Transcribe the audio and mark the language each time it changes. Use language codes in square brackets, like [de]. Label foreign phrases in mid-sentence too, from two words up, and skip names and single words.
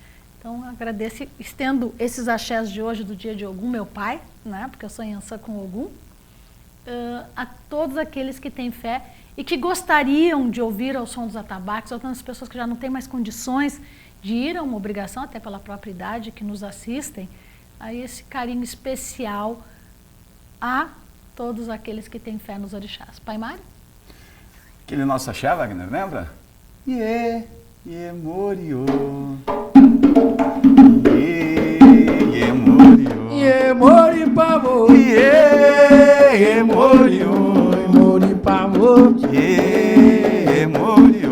[pt] Então, agradeço, estendo esses axés de hoje do dia de Ogum, meu pai, né, porque eu sou Iansã com Ogum, a todos aqueles que têm fé e que gostariam de ouvir ao som dos atabaques, ou tantas pessoas que já não têm mais condições de ir a uma obrigação, até pela própria idade, que nos assistem, a esse carinho especial a todos aqueles que têm fé nos orixás. Pai Mário? Aquele nosso axé, Wagner, lembra? [yo] Iê, iê, moriô. Iê, iê, moriô. Iê, mori pavô. Iê, iê, moriô. Mori pavô. Iê, moriô.